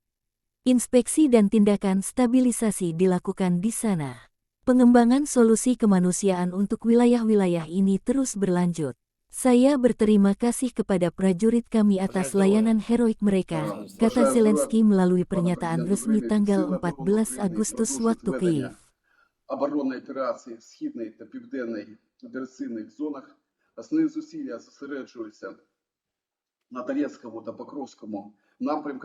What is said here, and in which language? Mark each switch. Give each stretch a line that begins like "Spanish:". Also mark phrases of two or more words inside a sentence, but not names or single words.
Indonesian: Inspeksi dan tindakan stabilisasi dilakukan di sana. Pengembangan solusi kemanusiaan untuk wilayah-wilayah ini terus berlanjut. Saya berterima kasih kepada prajurit kami atas layanan heroik mereka, kata Zelensky melalui pernyataan resmi tanggal 14 Agustus waktu Kiev.
Ukrainian: Оборонної операції в східній та південній операційних зонах основні зусилля зосереджуються на Донецькому та Покровському напрямках.